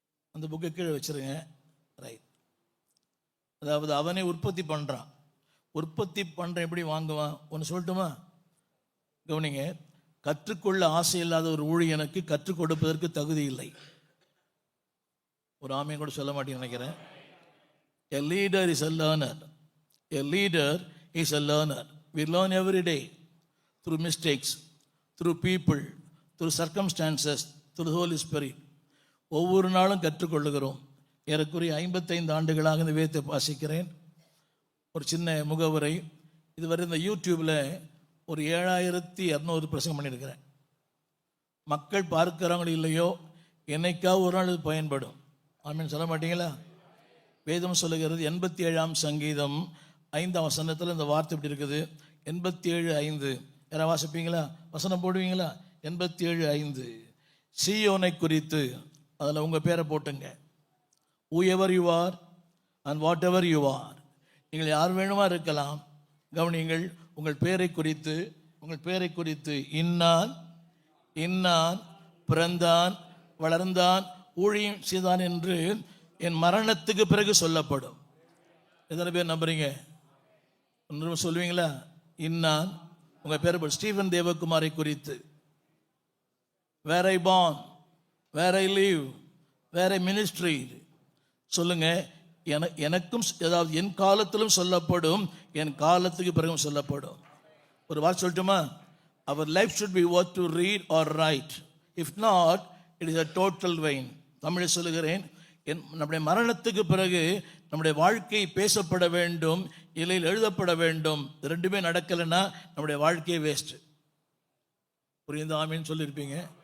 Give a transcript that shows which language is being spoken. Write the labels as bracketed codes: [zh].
[ta] அந்த புக்கை கீழே வச்சுருங்க. ரைட். அதாவது அவனே உற்பத்தி பண்ணுறான். உற்பத்தி பண்ணுற எப்படி வாங்குவான்? ஒன்று சொல்லட்டுமா? கவனிங்க. கற்றுக்கொள்ள ஆசை இல்லாத ஒரு ஊழியனுக்கு கற்றுக் கொடுப்பதற்கு தகுதி இல்லை. ஒரு ஆமையை கூட சொல்ல மாட்டேன்னு நினைக்கிறேன். [en] A leader is a learner. A leader is a learner. We learn every day through mistakes, through people, through circumstances, through the Holy Spirit. [ta] ஒவ்வொரு நாளும் கற்றுக்கொள்ளுகிறோம். ஏறக்குறைய 55 ஆண்டுகளாக இந்த வேதத்தை வாசிக்கிறேன். ஒரு சின்ன முகவுரை. இதுவரை இந்த யூடியூப்பில் ஒரு 7200 பிரசங்கம் பண்ணியிருக்கிறேன். மக்கள் பார்க்குறாங்களோ இல்லையோ, என்னைக்காவது ஒரு நாள் இது பயன்படும். ஆமீன் சொல்ல மாட்டீங்களா? வேதம் சொல்லுகிறது 87ஆம் சங்கீதம் 5ஆம் வசனத்தில் இந்த வார்த்தை இப்படி இருக்குது. 87:5. யாராவது வாசிப்பீங்களா? வசனம் போடுவீங்களா? 87:5. சீயோனை குறித்து அதில் உங்கள் பேரை போட்டுங்க. [en] whoever you are and whatever you are. [ta] நீங்கள் யார் வேணுமா இருக்கலாம். கவனிங்கள். உங்கள் பேரை குறித்து இன்னான் பிறந்தான், வளர்ந்தான், ஊழியம் செய்தான் என்று என் மரணத்துக்கு பிறகு சொல்லப்படும். எத்தனை பேர் நம்புறீங்க? சொல்லுவீங்களா? இன்னான். உங்கள் பேர் ஸ்டீவன் தேவகுமாரை குறித்து, [en] where I born, where I live, where I ministry [ta] சொல்லுங்க. எனக்கும் ஏதாவது என் காலத்திலும் சொல்லப்படும், என் காலத்துக்கு பிறகும் சொல்லப்படும். ஒரு வார்த்தை சொல்லட்டுமா? [en] Our life should be worth to read or write. If not, it is a total vain. [ta] தமிழில் சொல்லுகிறேன், நம்முடைய மரணத்துக்கு பிறகு நம்முடைய வாழ்க்கை பேசப்பட வேண்டும், இலையில் எழுதப்பட வேண்டும். ரெண்டுமே நடக்கலைன்னா நம்முடைய வாழ்க்கையே வேஸ்ட். புரியுது? ஆமீன்னு சொல்லியிருப்பீங்க.